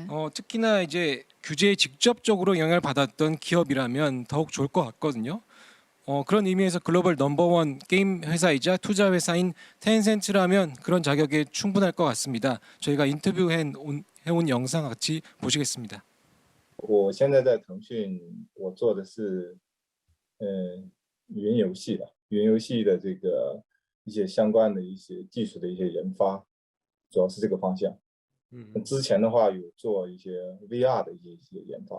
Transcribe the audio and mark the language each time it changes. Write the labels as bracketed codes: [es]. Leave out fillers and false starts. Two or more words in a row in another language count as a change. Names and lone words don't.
[ko] 특히나 이제 규제에 직접적으로 영향을 받았던 기업이라면 더욱 좋을 것 같거든요. 그런 의미에서 글로벌 넘버원 게임 회사이자 투자 회사인 텐센트라면 그런 자격에 충분할 것 같습니다. 저희가 인터뷰해온 영상 같이 보시겠습니다. [zh] 我现在在腾讯，我做的是云游戏的，云游戏的这个一些相关的一些技术的一些研发，主要是这个方向。之前的话有做一些 VR 的一些研发。